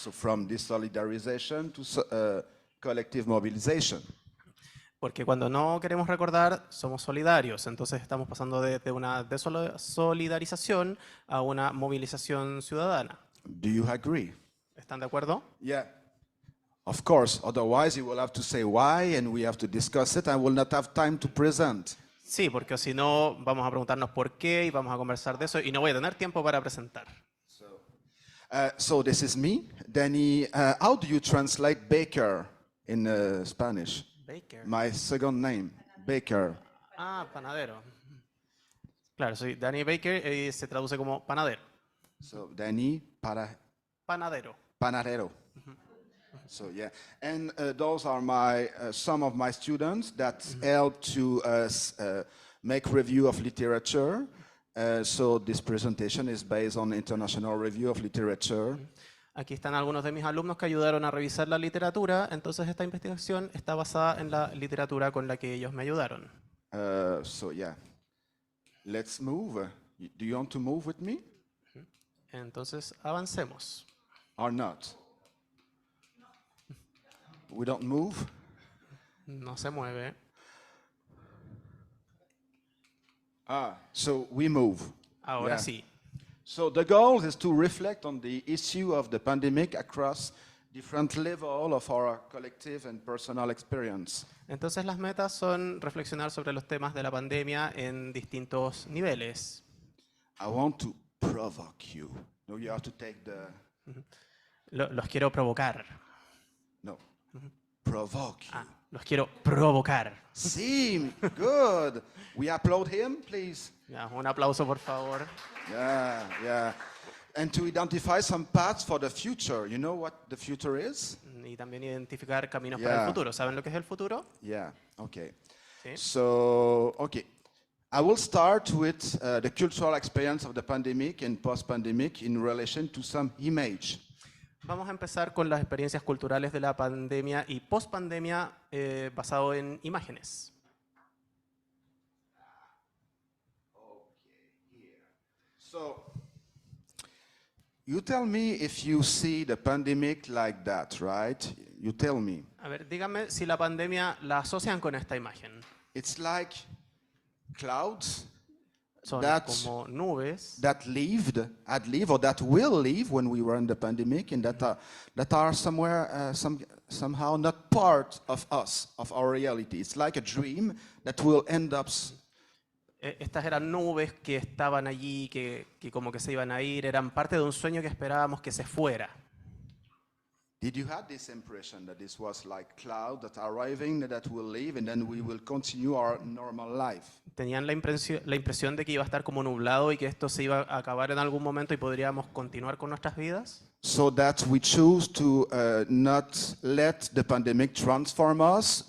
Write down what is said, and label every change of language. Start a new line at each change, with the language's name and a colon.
English: So from desolidarization to collective mobilization.
Spanish: Porque cuando no queremos recordar, somos solidarios. Entonces estamos pasando de una desolidarización a una movilización ciudadana.
English: Do you agree?
Spanish: ¿Están de acuerdo?
English: Yeah. Of course. Otherwise, you will have to say why, and we have to discuss it. I will not have time to present.
Spanish: Sí, porque si no, vamos a preguntarnos por qué y vamos a conversar de eso y no voy a tener tiempo para presentar.
English: So this is me. Dany, how do you translate baker in Spanish? Baker. My second name, baker.
Spanish: Ah, panadero. Claro, soy Dany Baker y se traduce como panadero.
English: So Dany,
Spanish: Panadero. panadero.
English: So yeah, and those are some of my students that help to make review of literature. So this presentation is based on international review of literature.
Spanish: Aquí están algunos de mis alumnos que ayudaron a revisar la literatura, entonces esta investigación está basada en la literatura con la que ellos me ayudaron.
English: So yeah, let's move. Do you want to move with me
Spanish: Entonces avancemos.
English: or not? We don't move.
Spanish: No se mueve.
English: So we move.
Spanish: Ahora
English: Yeah.
Spanish: sí.
English: So the goal is to reflect on the issue of the pandemic across different levels of our collective and personal experience.
Spanish: Entonces las metas son reflexionar sobre los temas de la pandemia en distintos niveles.
English: I want to provoke you. No, you have to take the...
Spanish: Los quiero provocar.
English: No. Provoke you.
Spanish: Los quiero provocar.
English: See, good. We applaud him, please.
Spanish: Ya, un aplauso, por favor.
English: Yeah, yeah. And to identify some paths for the future. You know what the future is?
Spanish: Y también identificar caminos para
English: Yeah.
Spanish: el futuro. ¿Saben lo que es el futuro?
English: Yeah, okay.
Spanish: Sí.
English: So, okay. I will start with the cultural experience of the pandemic and post-pandemic in relation to some image.
Spanish: Vamos a empezar con las experiencias culturales de la pandemia y post-pandemia basado en imágenes.
English: So, you tell me if you see the pandemic like that, right? You tell me.
Spanish: A ver, díganme si la pandemia la asocian con esta imagen.
English: It's like clouds
Spanish: Son
English: That's-
Spanish: como nubes
English: that had lived, or that will live when we were in the pandemic, and that are somewhere, somehow not part of us, of our reality. It's like a dream that will end up.
Spanish: Estas eran nubes que estaban allí, que como que se iban a ir, eran parte de un sueño que esperábamos que se fuera.
English: Did you have this impression that this was like cloud that are arriving, that will leave, and then we will continue our normal life?
Spanish: Tenían la impresión de que iba a estar como nublado y que esto se iba a acabar en algún momento y podríamos continuar con nuestras vidas.
English: So that we choose to not let the pandemic transform us.